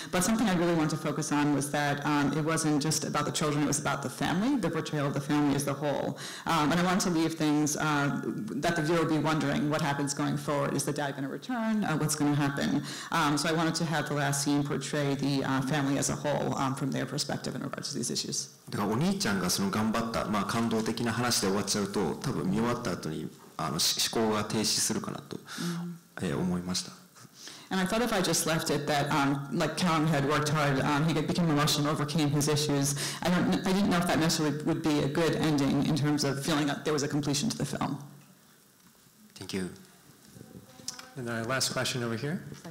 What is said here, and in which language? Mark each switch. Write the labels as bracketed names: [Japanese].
[English] But something I really wanted to focus on was that it wasn't just about the children. It was about the family, the portrayal of the family as the whole. And I wanted to leave things that the viewer would be wondering, what happens going forward? Is the dad going to return? What's going to happen? So I wanted to have the last scene portray the family as a whole from their perspective in regards to these issues. [Japanese] だからお兄ちゃんが頑張った、感動的な話で終わっちゃうと、多分見終わった後に思考が停止するかなと、思いました。 [English] And I thought if I just left it that, like Kaung had worked hard, he became emotional, overcame his issues. I didn't know if that necessarily would be a good ending in terms of feeling that there was a completion to the film. Thank you. And our last question over here.